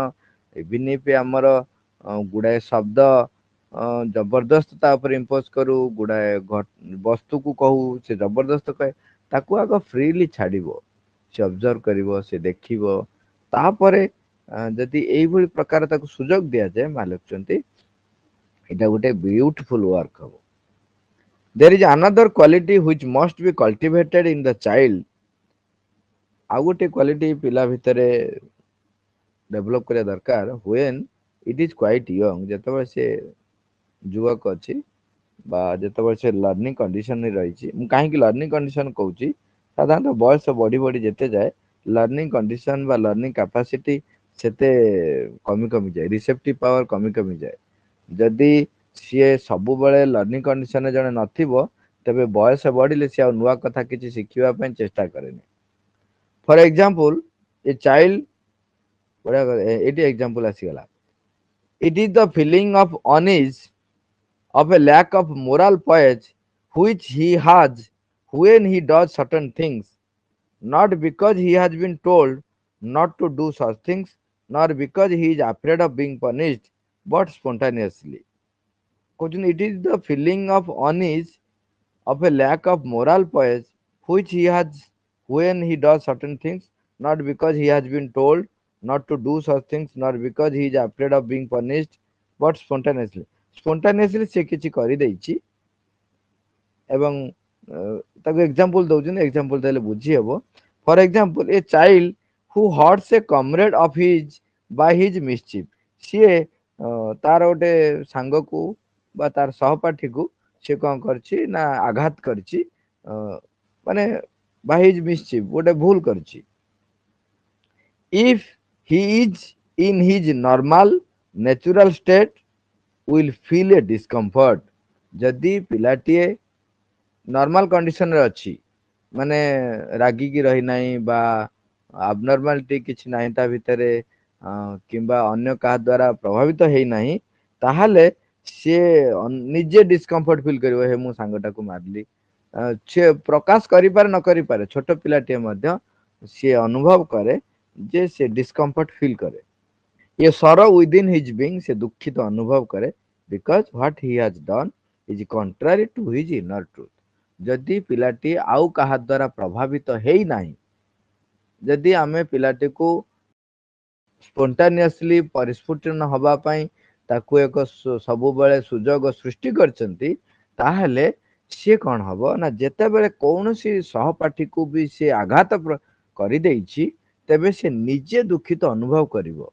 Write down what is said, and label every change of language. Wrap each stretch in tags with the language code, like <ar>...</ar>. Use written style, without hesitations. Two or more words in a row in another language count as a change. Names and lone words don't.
<or>ଇଭିନ୍ ଆମର ଗୁଡାଏ ଶବ୍ଦ ଜବରଦସ୍ତ ତା ଉପରେ ଇମ୍ପୋଜ କରୁ, ଗୁଡାଏ ବସ୍ତୁକୁ କହୁ, ସେ ଜବରଦସ୍ତ କହେ। ତାକୁ ଆଗ ଫ୍ରିଲି ଛାଡିବ, ସେ ଅବଜର୍ଭ କରିବ, ସେ ଦେଖିବ। ତାପରେ ଯଦି ଏଇଭଳି ପ୍ରକାର ତାକୁ ସୁଯୋଗ ଦିଆଯାଏ, ମା ଲେଖୁଛନ୍ତି ଏଇଟା ଗୋଟେ</or> <en>beautiful work</en> <or>ହବ।</or> <en>There is another quality which must be cultivated in the child.</en> <or>ଆଉ ଗୋଟେ କ୍ୱାଲିଟି ପିଲା ଭିତରେ ଡେଭଲପ କରିବା ଦରକାର,</or> <en>when it is quite young,</en> <or>ଯେତେବେଳେ ସେ ଯୁବକ ଅଛି ବା ଯେତେବେଳେ ସେ</or> <en>learning condition</en> <or>ରହିଛି। ମୁଁ କାହିଁକି</or> <en>learning condition</en> <or>କହୁଛି, ସାଧାରଣତଃ ବୟସ ବଢି ବଢି ଯେତେ ଯାଏ</or> <en>learning condition</en> <or>ବା</or> <en>learning capacity</en> <or>ସେତେ କମି କମିଯାଏ,</or> <en>receptive power</en> <or>କମି କମିଯାଏ। ଯଦି ସିଏ ସବୁବେଳେ</or> <en>learning condition</en> <or>ଜଣେ ନଥିବ, ତେବେ ବୟସ ବଢିଲେ ସିଏ ଆଉ ନୂଆ କଥା କିଛି ଶିଖିବା ପାଇଁ ଚେଷ୍ଟା କରେନି।</or> <en>for example, a child,</en> <or>ଏଇଠି ଏକ୍ସାମ୍ପଲ ଆସିଗଲା।</or> <en>it is the feeling of unease, of a lack of moral poise which he has when he does certain things, not because he has been told not to do such things, nor because he is afraid of being punished, but spontaneously. Question, it is the feeling of unease, of a lack of moral poise which he has when he does certain things, not because he has been told not to do such things, nor because he is afraid of being punished, but spontaneously.</en> <or>Spontaneously ସେ କିଛି କରିଦେଇଛି ଏବଂ ତାକୁ ଏକ୍ସାମ୍ପଲ ଦଉଛନ୍ତି, ଏକ୍ସାମ୍ପଲ ଦେଲେ ବୁଝି ହେବ।</or> <en>for example, a child who hurts a comrade of his by his mischief,</en> <or>ସିଏ ତାର ଗୋଟେ ସାଙ୍ଗକୁ ବା ତାର ସହପାଠୀକୁ ସେ କଣ କରିଛି ନା ଆଘାତ କରିଛି, ମାନେ</or> <en>by his mischief</en> <or>ଗୋଟେ ଭୁଲ କରିଛି।</or> <en>if he is in his normal natural state will feel a discomfort,</en> <or>ଯଦି ପିଲାଟିଏ</or> <en>normal condition</en> <or>ଅଛି, ମାନେ ରାଗିକି ରହିନାହିଁ ବା ଆବନର୍ମାଲିଟି କିଛି ନାହିଁ ତା ଭିତରେ, କିମ୍ବା ଅନ୍ୟ କାହା ଦ୍ୱାରା ପ୍ରଭାବିତ ହେଇନାହିଁ, ତାହେଲେ ସିଏ ନିଜେ</or> <en>discomfort feel</en> <or>କରିବ, ହେ ମୁଁ ସାଙ୍ଗଟାକୁ ମାରିଲି। ସିଏ ପ୍ରକାଶ କରିପାରେ ନ କରିପାରେ, ଛୋଟ ପିଲାଟିଏ ମଧ୍ୟ ସିଏ ଅନୁଭବ କରେ ଯେ ସେ</or> <en>discomfort feel</en> <or>କରେ।</or> <en>A sorrow within his being,</en> <or>ସେ ଦୁଃଖିତ ଅନୁଭବ କରେ,</or> <en>because what he has done is contrary to his inner truth.</en> <or>ଯଦି ପିଲାଟି ଆଉ କାହା ଦ୍ୱାରା ପ୍ରଭାବିତ ହେଇନାହିଁ, ଯଦି ଆମେ ପିଲାଟିକୁ ସ୍ପୋଣ୍ଟାନିୟସଲି ପରିସ୍ଫୁଟନ ହବା ପାଇଁ ତାକୁ ଏକ ସବୁବେଳେ ସୁଯୋଗ ସୃଷ୍ଟି କରିଛନ୍ତି, ତାହେଲେ ସିଏ କଣ ହବ ନା ଯେତେବେଳେ କୌଣସି ସହପାଠୀକୁ ବି ସେ ଆଘାତ କରିଦେଇଛି, ତେବେ ସେ ନିଜେ ଦୁଃଖିତ ଅନୁଭବ କରିବ।</or>